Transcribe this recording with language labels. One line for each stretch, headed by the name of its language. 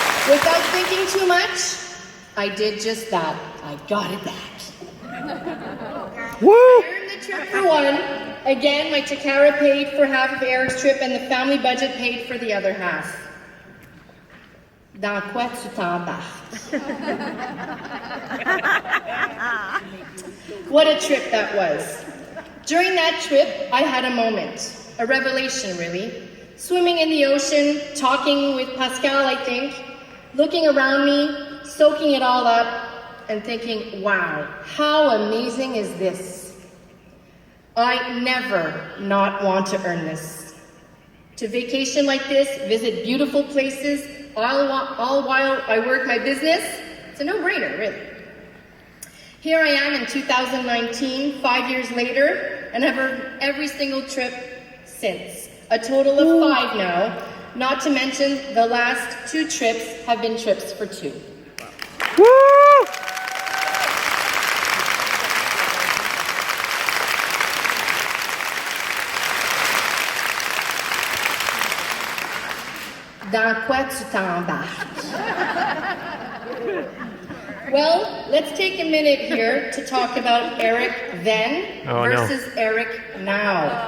English: Without thinking too much, I did just that. I got it back. Woo! I earned the trip for 1. Again, my Tocara paid for half of Eric's trip and the family budget paid for the other half.
French: Dans quoi tu t'embarques?
English: What a trip that was. During that trip, I had a moment, a revelation really. Swimming in the ocean, talking with Pascal, I think, looking around me, soaking it all up, and thinking, wow, how amazing is this? I never not want to earn this. To vacation like this, visit beautiful places, all while I work my business, it's a no-brainer, really. Here I am in 2019, 5 years later, and I've earned every single trip since. A total of 5 now, not to mention the last 2 trips have been trips for 2. Woo!
French: Dans quoi tu t'embarques?
English: Well, let's take a minute here to talk about Eric then versus Eric now.